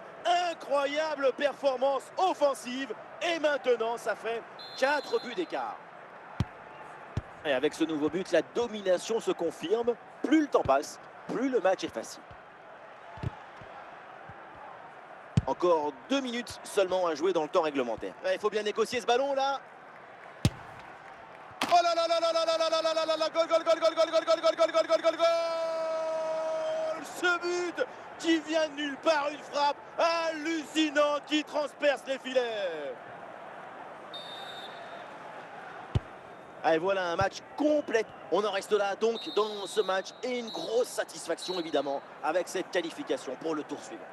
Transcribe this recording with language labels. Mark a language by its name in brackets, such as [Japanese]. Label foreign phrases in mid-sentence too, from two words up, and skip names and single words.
[French] Incroyable performance offensive. Et maintenant, ça fait 4 buts d'écart. Et avec ce nouveau but, la domination se confirme. Plus le temps passe, plus le match est facile. Encore 2 minutes seulement à jouer dans le temps réglementaire. Il faut bien négocier ce ballon là. Oh là là là là là là là là là là là, gol, gol, gol, gol, gol, gol, gol, gol, gol, gol, gol, gol, gol. Ce but qui vient de nulle part, une frappe hallucinante qui transperce les filets. Allez, voilà un match complet. On en reste là donc dans ce match et une grosse satisfaction évidemment avec cette qualification pour le tour suivant.